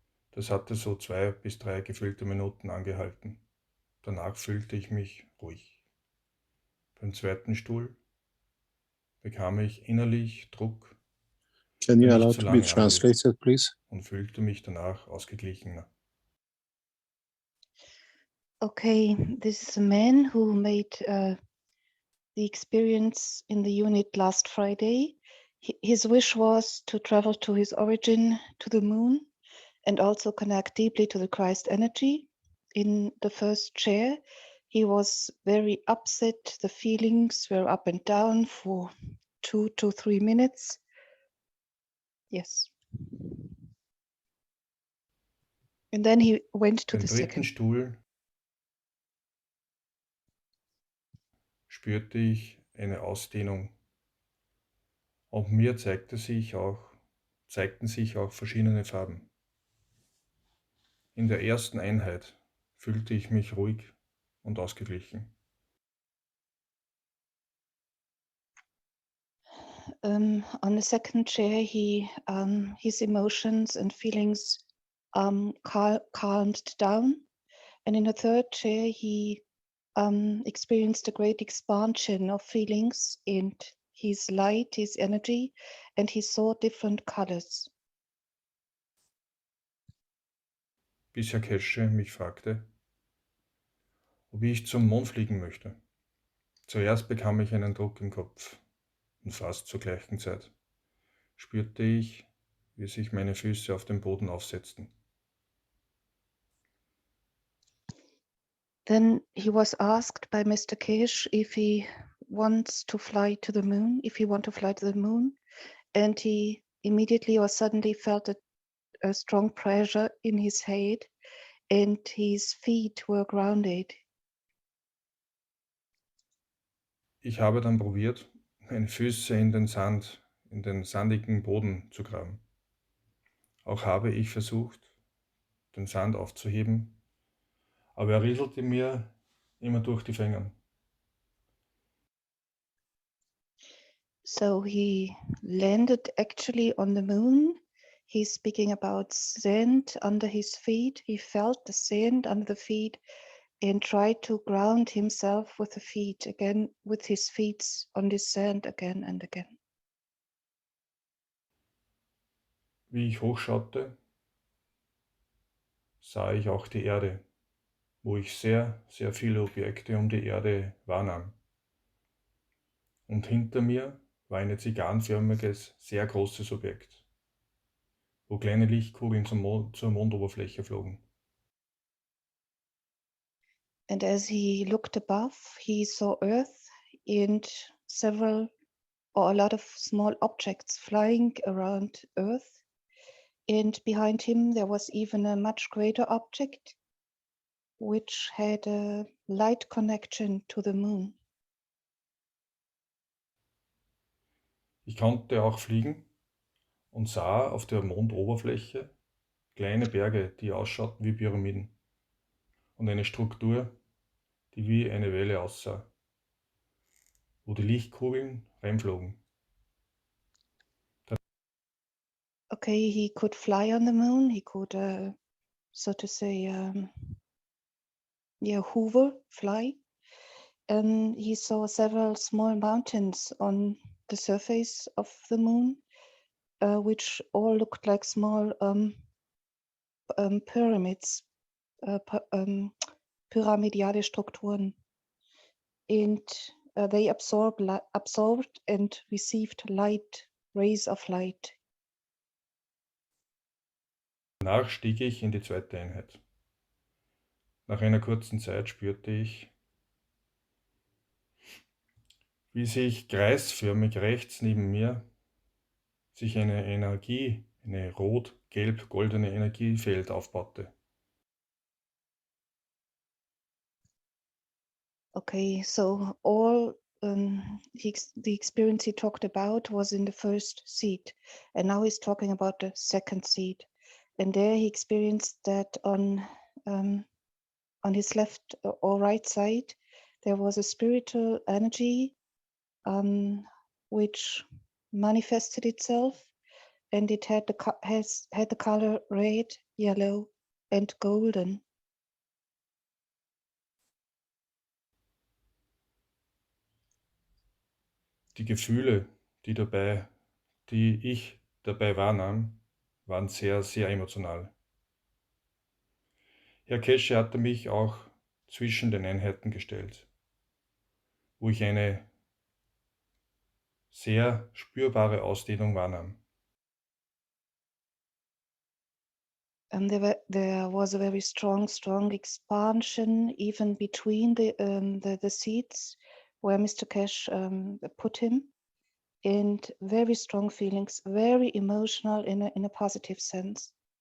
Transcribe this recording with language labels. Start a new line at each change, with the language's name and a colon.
German: Das hatte so 2 bis 3 gefüllte Minuten angehalten. Danach fühlte ich mich ruhig. Beim zweiten Stuhl bekam ich innerlich Druck,
English: Can you
German: der
English: allow
German: nicht zu
English: to be
German: lange anhielt,
English: translated, please?
German: und fühlte mich danach ausgeglichener.
English: Okay, this is a man who made the experience in the unit last Friday. His wish was to travel to his origin, to the moon, and also connect deeply to the Christ energy. In the first chair, he was very upset. The feelings were up and down for 2 to 3 minutes. Yes. And then he went to
German: Beim
English: the
German: dritten Stuhl spürte ich eine Ausdehnung, und mir zeigten sich auch verschiedene Farben. In der ersten Einheit fühlte ich mich ruhig und ausgeglichen.
English: On the second chair, his emotions and feelings calmed down. And in the third chair, he experienced a great expansion of feelings and his light, his energy, and he saw different colors.
German: Bis Herr Kesche mich fragte, ob ich zum Mond fliegen möchte. Zuerst bekam ich einen Druck im Kopf und fast zur gleichen Zeit spürte ich, wie sich meine Füße auf den Boden aufsetzten.
English: Then he was asked by Mr. Kish if he wants to fly to the moon, if he want to fly to the moon, and he immediately or suddenly felt a strong pressure in his head and his feet were grounded.
German: Ich habe dann probiert, meine Füße in den Sand, in den sandigen Boden zu graben. Auch habe ich versucht, den Sand aufzuheben, aber er rieselte mir immer durch die Finger.
English: So he landed actually on the moon. He's speaking about sand under his feet. He felt the sand under the feet and tried to ground himself with the feet again, with his feet on the sand again and again.
German: Wie ich hochschaute, sah ich auch die Erde, wo ich sehr, sehr viele Objekte um die Erde wahrnahm. Und hinter mir war ein zigarrenförmiges, sehr großes Objekt, wo kleine Lichtkugeln zur Mondoberfläche flogen.
English: And as he looked above, he saw Earth and several or a lot of small objects flying around Earth. And behind him, there was even a much greater object, which had a light connection to the moon.
German: Ich konnte auch fliegen und sah auf der Mondoberfläche kleine Berge, die ausschauten wie Pyramiden und eine Struktur, die wie eine Welle aussah, wo die Lichtkugeln reinflogen.
English: Okay, he could fly on the moon. He could, so to say, hover, fly. And he saw several small mountains on the surface of the moon, which all looked like small pyramids,
German: pyramidale Strukturen.
English: And they absorbed and received light, rays of light.
German: Danach stieg ich in die zweite Einheit. Nach einer kurzen Zeit spürte ich, wie sich kreisförmig rechts neben mir sich eine Energie, eine rot-gelb-goldene Energiefeld aufbaute.
English: Okay, so all the experience he talked about was in the first seat, and now he's talking about the second seat. And there he experienced that on his left or right side, there was a spiritual energy which manifested itself, and it had the color red, yellow, and golden.
German: Die Gefühle, die ich dabei wahrnahm, waren sehr, sehr emotional. Herr Kesche hatte mich auch zwischen den Einheiten gestellt, wo ich eine sehr spürbare Ausdehnung wahrnahm.
English: There was a very strong expansion even between the seats where Mr. Cash put him, and very strong feelings, very emotional in a positive sense.